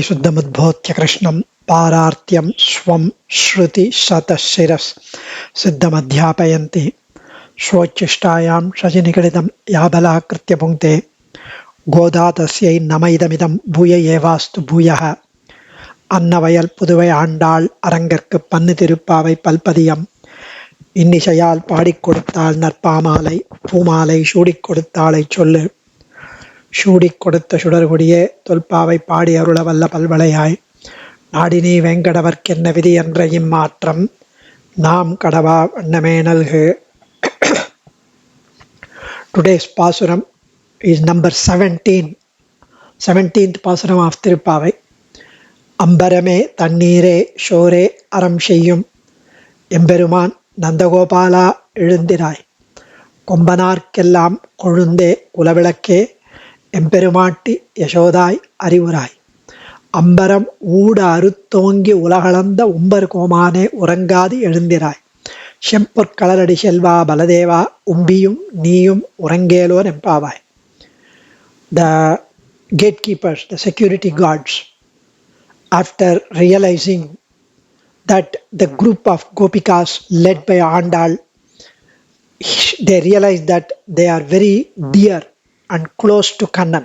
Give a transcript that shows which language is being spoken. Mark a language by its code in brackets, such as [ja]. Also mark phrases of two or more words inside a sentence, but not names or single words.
[sa] शुद्धमुद्बोध्य कृष्णं पारार्त्यं स्वं श्रुतिशतशिरस् सिद्धमध्यापयन्ति स्वोच्छिष्टायां शशिनिगडितं याबलाकृत्य पुङ्क्ते गोदा तस्यै नम इदमिदं भूय एवास्तु भूयः [ta] अन्नवयल पुதுவை ஆண்டாள் அரங்கற்கு பன்னு திருப்பாவை பல்பதியம் இன்னிசையால் பாடிக் கொடுத்தாள் நற்பாமாலை பூமாலை சூடிக் கொடுத்தாளை சொல்லு சூடிக் கொடுத்த சுடர்கொடியே தொல்பாவை பாடி அருள வல்ல பல்வளையாய் நாடினி வேங்கடவர்க்கென்ன விதி என்ற இம்மாற்றம் நாம் கடவா வண்ணமே நல்கு. [en] Today's Pasuram is number 17th Pasuram of Thiruppavai. [ta] அம்பரமே தண்ணீரே சோறே அறம் செய்யும் எம்பெருமான் நந்தகோபாலா எழுந்திராய் கொம்பனார்க்கெல்லாம் கொழுந்தே குலவிளக்கே எம்பெருமாட்டி யசோதாய் அறிவுராய் அம்பரம் ஊட அறுத்தோங்கி உலகளந்த உம்பர் கோமானே உறங்காது எழுந்திராய் செம்பொற்களரடி செல்வா பலதேவா உம்பியும் நீயும் உறங்கேலோர் எம்பாவாய். [en] The gatekeepers, the security guards, after realizing that the group of gopikas led by Andal, they realized that they are very dear and close to Kannan.